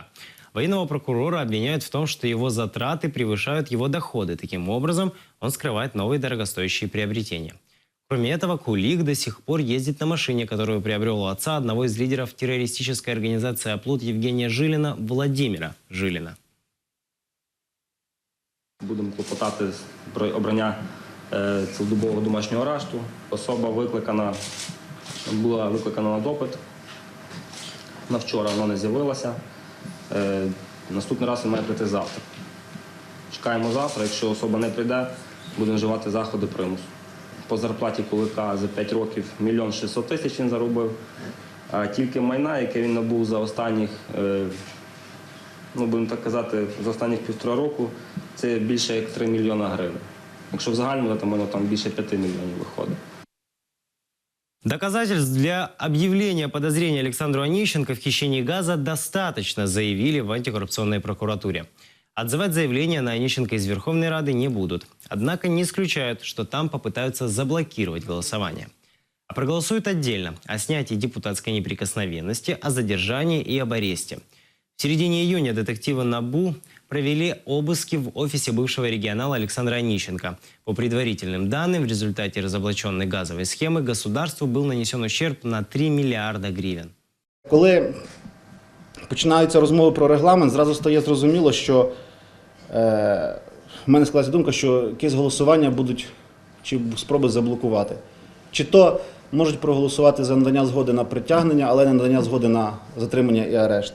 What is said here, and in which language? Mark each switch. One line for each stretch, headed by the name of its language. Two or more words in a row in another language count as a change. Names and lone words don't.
Russian: Военного прокурора обвиняют в том, что его затраты превышают его доходы. Таким образом, он скрывает новые дорогостоящие приобретения. Кроме этого, Кулик до сих пор ездит на машине, которую приобрел у отца одного из лидеров террористической организации «Оплот» Евгения Жилина, Владимира Жилина.
Ukrainian: Будемо клопотати про обрання цілодобового домашнього арешту. Особа була викликана на допит. На вчора вона не з'явилася. Наступний раз він має прийти завтра. Чекаємо завтра, якщо особа не прийде, будемо вживати заходи примусу. По зарплаті кулика за 5 років 1 600 000 він заробив. А тільки майна, яке він набув за останніх, будемо так казати, за останніх 1,5 року, це більше як 3 мільйона гривень. Якщо в загальному, то воно там більше 5 мільйонів виходить.
Russian: Доказательств для объявления подозрения Александру Онищенко в хищении газа достаточно, заявили в антикоррупционной прокуратуре. Отзывать заявление на Онищенко из Верховной Рады не будут. Однако не исключают, что там попытаются заблокировать голосование. А проголосуют отдельно о снятии депутатской неприкосновенности, о задержании и об аресте. В середине июня детективы НАБУ провели обыски в офисе бывшего регионала Александра Онищенко. По предварительным данным, в результате разоблаченной газовой схемы государству был нанесен ущерб на 3 миллиарда гривен.
Ukrainian: Коли починаються розмови про регламент, зразу стає зрозуміло, що в мене складається думка, що якісь голосування будуть чи спроби заблокувати. Чи то можуть проголосувати за надання згоди на притягнення, але не надання згоди на затримання і арешт.